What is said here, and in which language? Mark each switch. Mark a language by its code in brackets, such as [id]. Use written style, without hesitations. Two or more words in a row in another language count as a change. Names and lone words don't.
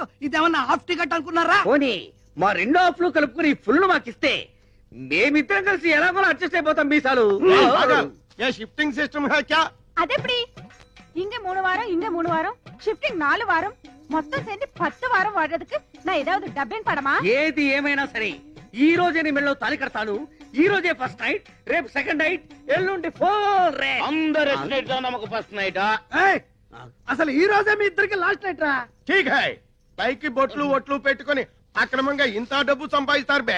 [te] ఇదేమన్నా [en] half ticket [te] అనుకున్నారా? పోనీ మా 2 హాఫ్లు కలుపుకుని ఫుల్ మాకిస్తే మేమిద్దరం కలిసి ఎలాగో అడ్జస్ట్ అయిపోతాం. మీసాలు [en] shifting system [te] అదెప్పుడు ఇంక 3 వారం ఇంక 3 వారం షిఫ్టింగ్ 4 వారం మొత్తం சேர்ந்து 10 వారం వాడేందుకు [ta] நான் ஏதாவது டப்பிங் படமா? [te] ఏది ఏమైనా సరే ఈ రోజే నీ మెళ్ళలో తాళి కడతాను. ఈ రోజే [en] first night, [te] రేపు [en] second night, [te] ఎల్లుండి 4 అందరూ నమ్మకు [en] first night. [te] అసలు ఈ రోజే మీ ఇద్దరికి [en] last night [te] రా. [hi] ठीक है, [te] పైకి బొట్లు ఒట్లు పెట్టుకుని అక్రమంగా ఇంత డబ్బు సంపాదిస్తారు బే.